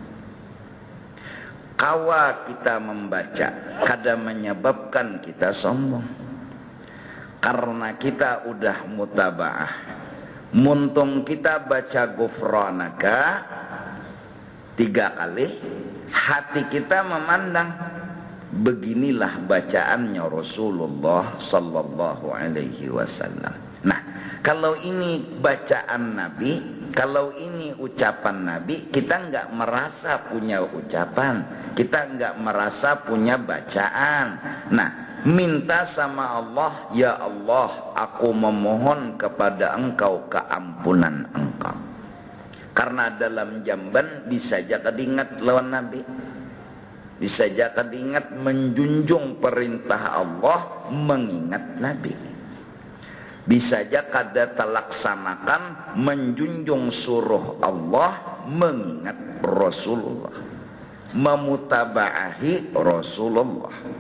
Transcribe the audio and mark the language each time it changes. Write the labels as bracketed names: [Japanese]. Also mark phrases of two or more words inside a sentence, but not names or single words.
[Banjar] Kawa kita membaca kadang menyebabkan kita sombong, karena kita udah mutabaah. Muntung kita baca gufranaka 3 kali, hati kita memandang beginilah bacaannya Rasulullah [Arabic] صلى الله عليه وسلم. [Banjar] Nah, kalau ini bacaan Nabi, kalau ini ucapan Nabi, kita enggak merasa punya ucapan, kita enggak merasa punya bacaan. Nah, minta sama Allah, ya Allah, aku memohon kepada Engkau keampunan Engkau. Karena dalam jamban bisa saja kedingat lawan Nabi, bisa saja kedingat menjunjung perintah Allah, mengingat Nabi. Bisa saja kada terlaksanakan menjunjung suruh Allah, mengingat Rasulullah, memutabaahi Rasulullah.